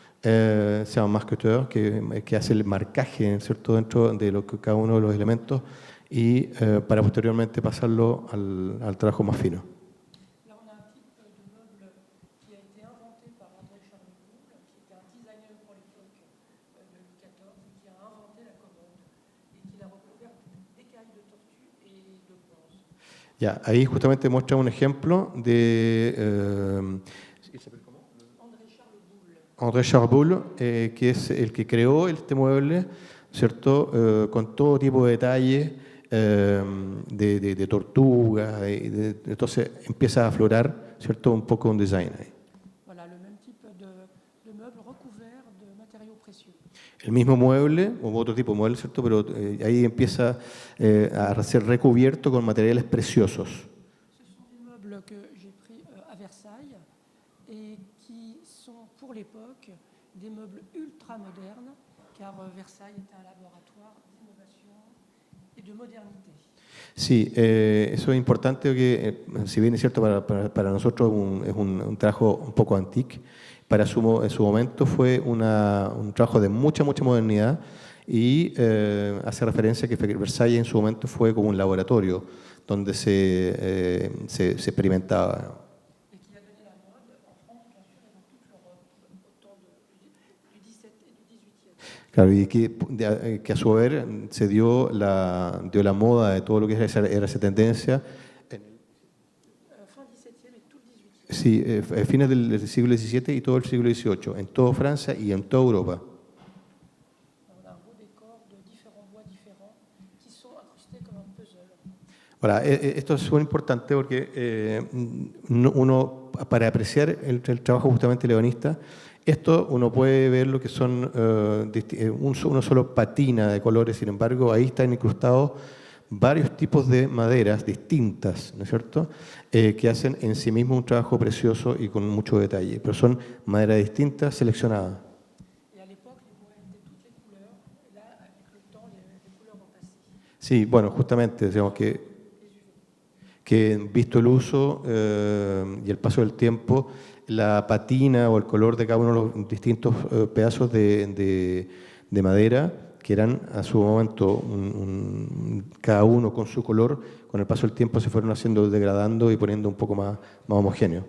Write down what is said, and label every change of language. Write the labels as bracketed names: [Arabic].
[Spanish] Se llama marketeur, que hace el marcaje, ¿cierto?, dentro de cada uno de los elementos y para posteriormente pasarlo al trabajo más fino. [French] Là, on a un type de meuble qui a été inventé par André Charles Boulle, qui était un designer pour l'époque de Louis XIV, qui a inventé la commode et qui l'a recouverte d'écailles de tortue et de bronze. [Spanish] Ya, ahí justamente muestra un ejemplo de André Charles Boulle, que es el que creó este mueble, ¿cierto?, con todo tipo de detalles, de tortugas, entonces empieza a aflorar, ¿cierto?, un poco un design ahí. [French] Voilà, le même type de meuble recouvert de matériaux précieux. [Spanish] El mismo mueble, o otro tipo de mueble, ¿cierto?, pero ahí empieza a ser recubierto con materiales preciosos. [French] Ce sont des meubles que j'ai pris à Versailles et qui sont pour l'époque des meubles ultra modernes, car Versailles était un laboratoire d'innovation et de modernité. [Spanish] Sí, eso es importante porque, si bien es cierto, para nosotros es un trabajo un poco antique, en su momento fue un trabajo de mucha modernidad y hace referencia a que Versalles en su momento fue como un laboratorio donde se experimentaba. [French] Et qui a donné la mode en France, bien sûr, et dans toute l'Europe, au temps du XVIIe et du XVIIIe. [Spanish] Claro, y que a su haber se dio la moda de todo lo que era esa tendencia. [French] Fin XVIIe et tout le XVIIIe. [Spanish] Sí, fines del siglo XVII y todo el siglo XVIII, en toda Francia y en toda Europa. [French] On a un beau décor de différents bois différents qui sont incrustés comme un puzzle. [Spanish] Ahora, esto es muy importante porque uno, para apreciar el trabajo justamente leonista, esto uno puede ver lo que son una solo patina de colores, sin embargo, ahí están incrustados varios tipos de maderas distintas, ¿no es cierto?, que hacen en sí mismo un trabajo precioso y con mucho detalle, pero son maderas distintas seleccionadas. [French] Et à l'époque, les bois étaient toutes les couleurs, et là, avec le temps, les couleurs ont passé. [Spanish] Sí, bueno, justamente, digamos que visto el uso y el paso del tiempo, la patina o el color de cada uno de los distintos pedazos de madera, que eran a su momento cada uno con su color, con el paso del tiempo se fueron haciendo, degradando y poniendo un poco más homogéneos.